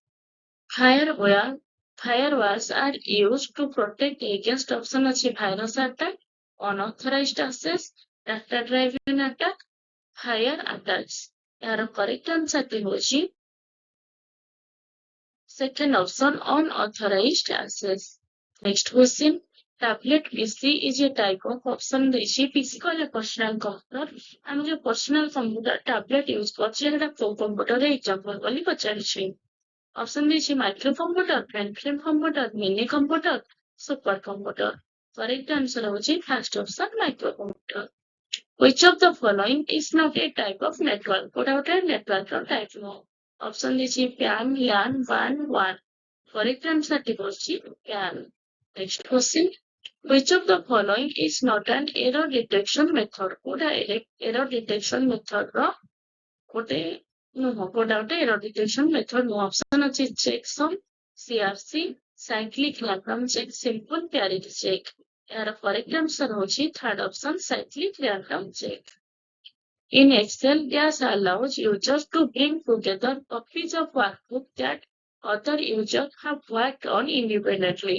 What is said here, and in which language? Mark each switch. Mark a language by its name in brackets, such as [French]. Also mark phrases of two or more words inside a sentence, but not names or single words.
[English] Firewalls are used to protect against option अछि virus attack, unauthorized access, data driven attack, fire attacks. यार correct answer होची second option, unauthorized access. Next question. Tablet PC is a type of option ଦେଇଛି PC କହିଲେ personal computer. [Odia] ଆମେ ଯୋଉ [English] personal computer tablet [Odia] use କରୁଛେ ସେଟା କୋଉ computer ରେ example ବୋଲି ପଚାରିଛି। [English] Option ଦେଇଛି micro computer, mainframe computer, mini computer, super computer. Correct answer ହଉଛି first option, micro computer. Which of the following is not a type of network? [Odia] କୋଉଟା ଗୋଟେ network ର type ନୁହଁ। Option ଦେଇଛି PAN, LAN, WAN, WAN. [English] Correct answer ହଉଛି PAN. Next question. Which of the following is not an error detection method? [Odia] କୋଉଟା [English] error detection method [Odia] ର ଗୋଟେ ନୁହଁ, କୋଉଟା ଗୋଟେ [English] error detection method [Odia] ନୁହଁ। [English] Option ଅଛି checksum, CRC, cyclic random check, simple parity check. ଏହାର correct answer ହଉଛି third option, cyclic random check. In Excel, Dash allows users to bring together copies of workbook that other users have worked on independently.